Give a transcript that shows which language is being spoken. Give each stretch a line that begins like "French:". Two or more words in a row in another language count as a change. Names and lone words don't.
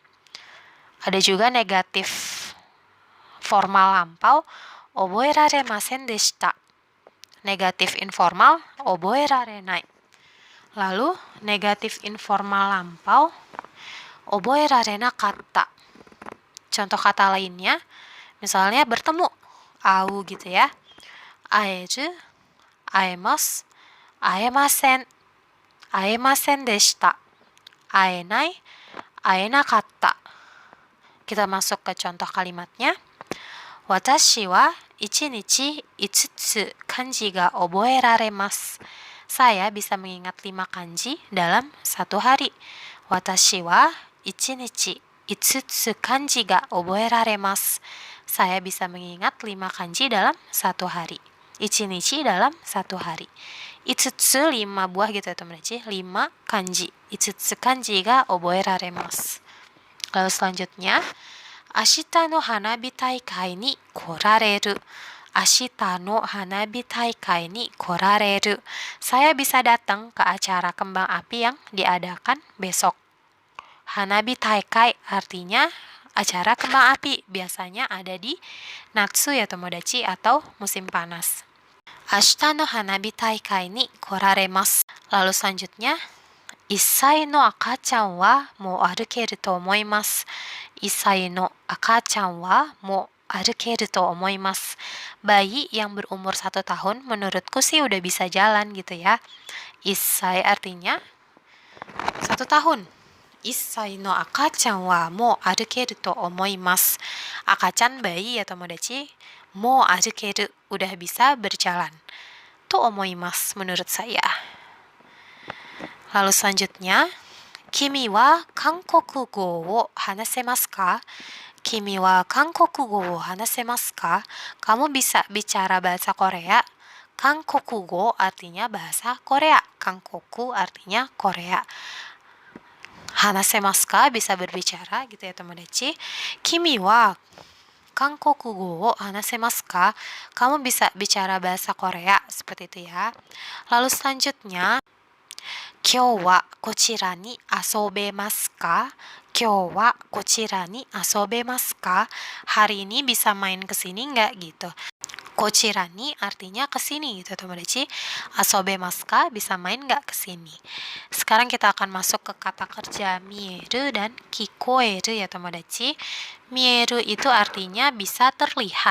Indonesian: Ada juga negatif formal lampau,
Japanese: 覚えられませんでした.
Indonesian: Negatif informal, oboerarenai. Lalu negatif informal lampau, oboerarenakatta. Contoh kata lainnya, misalnya bertemu, au gitu ya.
Japanese: 会える、会えます、会えません、会えませんでした. 会えない、会えなかった.
Indonesian: Kita masuk ke contoh kalimatnya.
Japanese: 私は 1日5つ漢字が覚えられます.
Indonesian: Saya bisa mengingat 5 kanji dalam satu hari.
Japanese: 私は 1日5つ漢字が覚えられます.
Indonesian: Saya bisa mengingat 5 kanji dalam satu hari. 1日 dalam satu hari. 5つ 5 buah gitu ya teman-teman. 5 kanji.
Japanese: 5つ漢字が覚えられます.
Indonesian: Lalu selanjutnya,
Japanese: 明日の花火大会に来られる. 明日の花火大会に来られる.
Indonesian: Saya bisa datang ke acara kembang api yang diadakan besok.
Japanese: 花火大会
Indonesian: artinya acara kembang api. Biasanya ada di
Japanese: 夏や友達,
Indonesian: atau musim panas.
Japanese: 明日の花火大会に来られます.
Indonesian: Lalu selanjutnya,
Japanese: 1 歳の赤ちゃんはもう歩けると思います. 1歳の赤ちゃんはもう歩けると思います.
Indonesian: Bayi yang berumur 1 tahun menurutku sih udah bisa jalan gitu ya. 1歳 artinya 1 tahun.
Japanese: 1 歳の赤ちゃんはもう歩けると思います.
Indonesian: Akacan bayi ya Tomodachi.
Japanese: もう歩ける,
Indonesian: udah bisa berjalan.
Japanese: と思います
Indonesian: menurut saya. Lalu selanjutnya,
Japanese: 君は韓国語を話せますか? 君は韓国語を話せますか?
Indonesian: Kamu bisa bicara bahasa Korea? Kankokugo artinya bahasa Korea. Kankoku artinya Korea.
Japanese: 話せますか
Indonesian: bisa berbicara gitu ya tomodachi.
Japanese: 君は韓国語を話せますか?
Indonesian: Kamu bisa bicara bahasa Korea seperti itu ya. Lalu selanjutnya,
Japanese: 今日はこちらに遊べますか? 今日はこちらに遊べますか?
Indonesian: Hari ini bisa main ke sini nggak gitu.
Japanese: こちらに
Indonesian: artinya ke sini gitu tomodachi.
Japanese: 遊べますか
Indonesian: bisa main nggak ke sini. Sekarang kita akan masuk ke kata kerja mieru dan kikoeru ya tomodachi. Mieru itu artinya bisa terlihat.